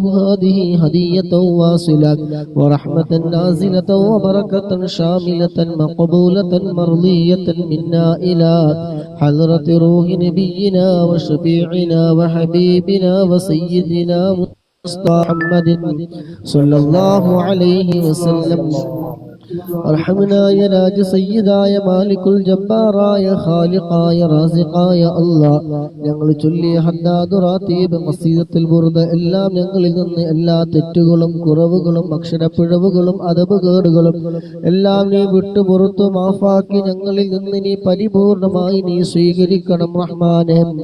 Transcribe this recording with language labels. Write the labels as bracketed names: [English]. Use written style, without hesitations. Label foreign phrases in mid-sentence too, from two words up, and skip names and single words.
[Arabic] هذه هدية واصلة ورحمة نازلة وبركة شاملة مقبولة مرضية منا إلى حضرة روح نبينا وشفيعنا وحبيبنا وسيدنا محمد صلى الله عليه وسلم. ارحمنا يا راج سيدا يا مالك الجبار يا خالق يا رازق يا الله. [Malayalam] ഞങ്ങൾ ചൊല്ലിയ ഹദ്ദാദ് റാത്തീബ് ഖസീദത്തുൽ ബുർദ എല്ലാം ഞങ്ങളിൽ നിന്ന് എല്ലാ തെറ്റുകളും കുറവുകളും അക്ഷരപ്പിഴവുകളും അദബുകേടുകളും എല്ലാം നീ വിട്ടു പുറത്തു മാഫാക്കി ഞങ്ങളിൽ നിന്ന് നീ പരിപൂർണമായി നീ സ്വീകരിക്കണം റഹ്മാനേ.